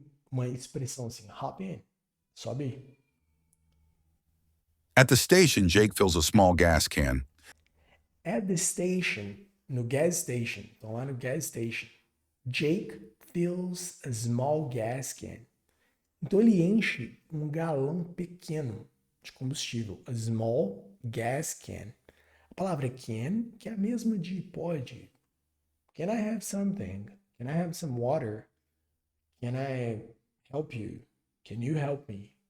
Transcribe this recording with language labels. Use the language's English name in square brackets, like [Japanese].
[Portuguese] Uma expressão assim, [English] hop in. [Portuguese] Sobe aí. [English] At the station, Jake fills a small gas can. At the station, no gas station, [Portuguese] então lá no [English] gas station, Jake fills a small gas can. [Portuguese] Então ele enche um galão pequeno de combustível, [English] a small gas can. [Portuguese] A palavra can, que é a mesma de pode. [English] Can I have something? Can I have some water? Can I help you? Can you help me?